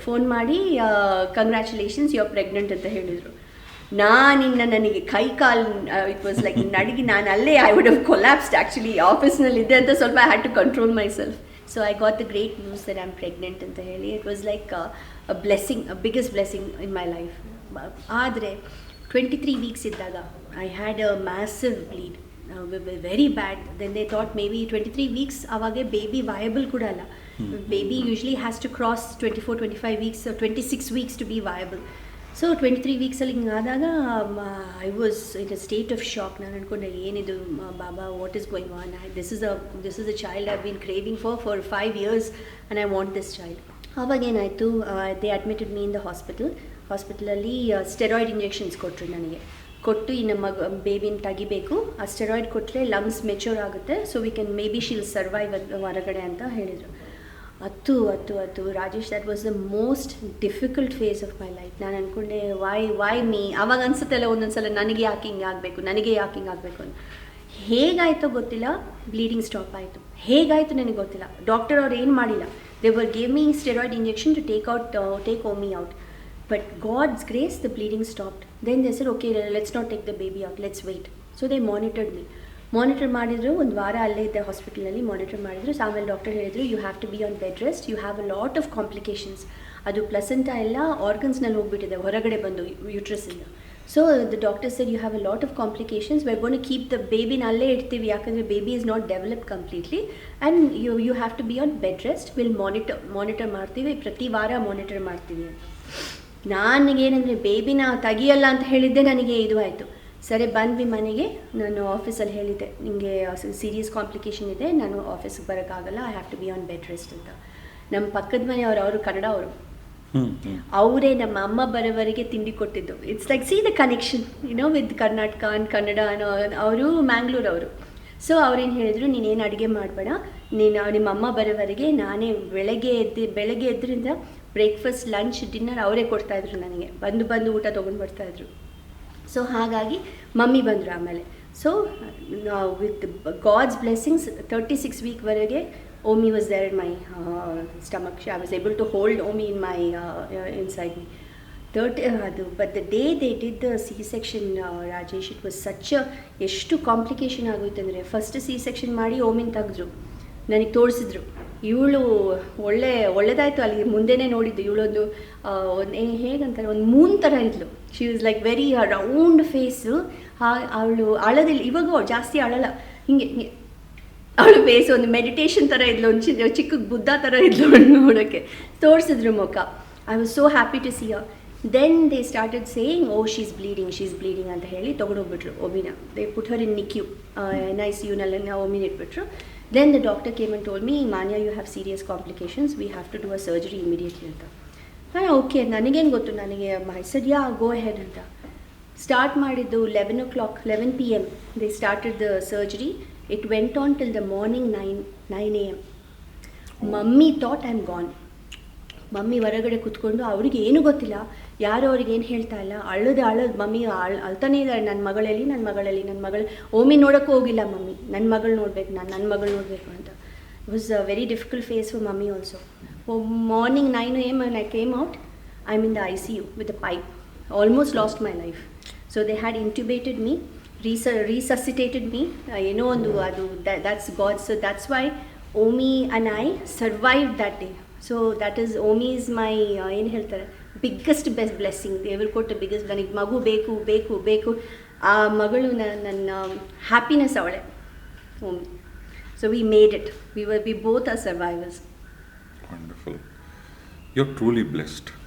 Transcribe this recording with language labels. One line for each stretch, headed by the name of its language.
Kannada: Phone ಮಾಡಿ
English: congratulations you are pregnant
Kannada: ಅಂತ ಹೇಳಿದರು. ನನಗೆ ಕೈ ಕಾಲು
English: it was like
Kannada: ನಡಗಿ, ನಾನು ಅಲ್ಲೇ
English: I would have collapsed actually.
Kannada: ಆಫೀಸ್ನಲ್ಲಿದ್ದೆ ಅಂತ ಸ್ವಲ್ಪ
English: I had to control myself. So I got the great news that I am pregnant
Kannada: ಅಂತ ಹೇಳಿ.
English: It was like a blessing, a biggest blessing in my life. ಆದರೆ 23 weeks ಇದ್ದಾಗ I had a massive bleed, very bad. Then they thought maybe 23 weeks avage baby viable kuda alla. Baby usually has to cross 24-25 weeks or 26 weeks to be viable. So 23 weeks
Kannada: ಅಲ್ಲಿ ಆದಾಗ
English: I was in a state of shock.
Kannada: ನಾನು ಅನ್ಕೊಂಡೆ ಏನಿದು ಬಾಬಾ,
English: what is going on? This is a child I've been craving for 5 years and I want this child.
Kannada: ಆವಾಗ ಏನಾಯಿತು,
English: they admitted me in the
Kannada: ಹಾಸ್ಪಿಟಲಲ್ಲಿ steroid injections ಕೊಟ್ಟರು ನನಗೆ. ಕೊಟ್ಟು ಇನ್ನು ಬೇಬಿನ ತೆಗಿಬೇಕು, ಆ ಸ್ಟೆರಾಯ್ಡ್ ಕೊಟ್ಟರೆ ಲಂಗ್ಸ್ ಮೆಚೂರ್ ಆಗುತ್ತೆ,
English: so we can maybe she'll survive
Kannada: ಹೊರಗಡೆ ಅಂತ ಹೇಳಿದರು.
English: ಅದು Rajesh, that was the most difficult phase of my life.
Kannada: ನಾನು ಅಂದ್ಕೊಂಡೆ
English: Why me.
Kannada: ಆವಾಗ ಅನ್ಸುತ್ತಲ್ಲ ಒಂದೊಂದ್ಸಲ ನನಗೆ ಯಾಕೆ ಹಿಂಗೆ ಆಗಬೇಕು ಅಂತ. ಹೇಗಾಯಿತೋ ಗೊತ್ತಿಲ್ಲ, ಬ್ಲೀಡಿಂಗ್ ಸ್ಟಾಪ್ ಆಯಿತು. ಹೇಗಾಯಿತು ನನಗೆ ಗೊತ್ತಿಲ್ಲ. ಡಾಕ್ಟರ್ ಅವ್ರು ಏನು ಮಾಡಿಲ್ಲ.
English: They were gave me steroid injection to take Omi out. But God's grace, the bleeding stopped. Then they said, okay, let's not take the baby out, let's wait. So they monitored me.
Kannada: Monitor ಮಾಡಿದ್ರು, ಒಂದು ವಾರ ಅಲ್ಲೇ ಇದ್ದೆ ಹಾಸ್ಪಿಟಲಲ್ಲಿ. Monitor ಮಾಡಿದ್ರು. ಆಮೇಲೆ doctor ಹೇಳಿದ್ರು,
English: You have to be on bed rest, you have a lot of complications.
Kannada: ಅದು ಪ್ಲಸೆಂಟ ಎಲ್ಲ ಆರ್ಗನ್ಸ್ನಲ್ಲಿ ಹೋಗ್ಬಿಟ್ಟಿದೆ ಹೊರಗಡೆ ಬಂದು ಯೂಟ್ರಸ್ಸಿಂದ.
English: so the doctor said, you have a lot of complications, we are going to keep the ಬೇಬಿನ
Kannada: ಅಲ್ಲೇ ಇಡ್ತೀವಿ, ಯಾಕಂದರೆ
English: baby is not develop completely, and you have to be on bed rest, will
Kannada: monitor ಮಾಡ್ತೀವಿ, ಪ್ರತಿ ವಾರ monitor ಮಾಡ್ತೀವಿ ಅಂತ. ನನಗೇನೆಂದರೆ ಬೇಬಿನ ತೆಗಿಯಲ್ಲ ಅಂತ ಹೇಳಿದ್ದೆ, ನನಗೆ ಇದು ಆಯಿತು. ಸರಿ ಬಂದ್ವಿ ಮನೆಗೆ. ನಾನು ಆಫೀಸಲ್ಲಿ ಹೇಳಿದ್ದೆ, ನಿಮಗೆ ಸೀರಿಯಸ್ ಕಾಂಪ್ಲಿಕೇಶನ್ ಇದೆ, ನಾನು ಆಫೀಸ್ಗೆ ಬರೋಕ್ಕಾಗಲ್ಲ,
English: I have to be on bed rest
Kannada: ಅಂತ. ನಮ್ಮ ಪಕ್ಕದ ಮನೆಯವರು ಕನ್ನಡ ಅವರು, ಅವರೇ ನಮ್ಮ ಅಮ್ಮ ಬರೋವರೆಗೆ ತಿಂಡಿ ಕೊಟ್ಟಿದ್ದು.
English: It's like see the connection with Karnataka and Kannada ಅನ್ನೋ.
Kannada: ಅವರು ಮ್ಯಾಂಗ್ಳೂರವರು. ಸೊ ಅವ್ರೇನು ಹೇಳಿದ್ರು, ನೀನೇನು ಅಡುಗೆ ಮಾಡಬೇಡ, ನಿಮ್ಮ ಅಮ್ಮ ಬರೋವರೆಗೆ ನಾನೇ ಬೆಳಗ್ಗೆ ಎದ್ರಿಂದ ಬ್ರೇಕ್ಫಾಸ್ಟ್, ಲಂಚ್, ಡಿನ್ನರ್ ಅವರೇ ಕೊಡ್ತಾಯಿದ್ರು ನನಗೆ. ಬಂದು ಊಟ ತೊಗೊಂಡು ಬರ್ತಾಯಿದ್ರು. ಸೊ ಹಾಗಾಗಿ ಮಮ್ಮಿ ಬಂದರು ಆಮೇಲೆ.
English: So with God's blessings 36 ವೀಕ್ವರೆಗೆ Omi was there in my stomach. I was able to hold Omi in my inside me.
Kannada: ಅದು
English: but the day they did the C section Rajesh, it was such
Kannada: ಎಷ್ಟು complication ಆಗೋಯ್ತು ಅಂದರೆ, first C section ಮಾಡಿ ಓಮಿನ್ ತೆಗೆದ್ರು, ನನಗೆ ತೋರಿಸಿದ್ರು. ಇವಳು ಒಳ್ಳೆದಾಯಿತು, ಅಲ್ಲಿ ಮುಂದೆನೇ ನೋಡಿದ್ದು. ಇವಳೊಂದು ಹೇಗಂತಾರೆ, ಒಂದು ಮೂನ್ ಥರ ಇದ್ಲು.
English: She was like very round face.
Kannada: ಅವಳು ಅಳದಿಲ್ಲ, ಇವಾಗ ಜಾಸ್ತಿ ಅಳಲ್ಲ, ಹಿಂಗೆ ಹಿಂಗೆ ಅವಳು ಫೇಸ್ ಒಂದು ಮೆಡಿಟೇಷನ್ ಥರ ಇದ್ಲು, ಒಂದು ಚಿಕ್ಕ ಬುದ್ಧ ಥರ ಇದ್ಲು ನೋಡೋಕ್ಕೆ. ತೋರಿಸಿದ್ರು ಮುಖ.
English: I was so happy to see her. Then they started saying oh she's bleeding
Kannada: ಅಂತ ಹೇಳಿ ತೊಗೊಂಡೋಗ್ಬಿಟ್ರು ಒಮಿನ.
English: they put her in NICU,
Kannada: NICUನಲ್ಲಿ ಒಮಿನ ಇಟ್ಬಿಟ್ರು.
English: Then the doctor came and told me, Manya, you have serious complications. We have to do a surgery immediately ಅಂತ.
Kannada: Okay, ನನಗೇನು ಗೊತ್ತು, ನನಗೆ
English: I said, yeah, go ahead
Kannada: ಅಂತ. Start ಮಾಡಿದ್ದು 11 PM.
English: They started the surgery. It went on till the morning 9 AM. Mummy thought I'm gone.
Kannada: Mummy ಹೊರಗಡೆ ಕೂತ್ಕೊಂಡು, ಅವ್ರಿಗೆ ಏನೂ ಗೊತ್ತಿಲ್ಲ, ಯಾರು ಅವ್ರಿಗೇನು ಹೇಳ್ತಾ ಇಲ್ಲ, ಅಳೋದು ಮಮ್ಮಿ ಅಳ್ತಾನೇ ಇದ್ದಾರೆ, ನನ್ನ ಮಗಳು ಓಮಿ ನೋಡೋಕ್ಕೂ ಹೋಗಿಲ್ಲ ಮಮ್ಮಿ, ನನ್ನ ಮಗಳು ನೋಡ್ಬೇಕು ಅಂತ.
English: It was a very difficult phase for mummy also. Morning 9 AM when I came out, I'm in the ICU with a pipe. Almost lost my life. So they had intubated me, resuscitated me.
Kannada: ಏನೋ ಒಂದು ಅದು
English: that's God. So that's why Omi and I survived that day. So that is Omi is my
Kannada: ಏನು ಹೇಳ್ತಾರೆ
English: Biggest blessing.
Kannada: ದೇವರು ಕೊಟ್ಟ biggest. ನನಗೆ ಮಗು ಬೇಕು. ಆ ಮಗಳು ನನ್ನ ಹ್ಯಾಪಿನೆಸ್ ಅವಳೆ ಓಮಿ.
English: So we made it. We both are survivors. Wonderful. You are truly blessed.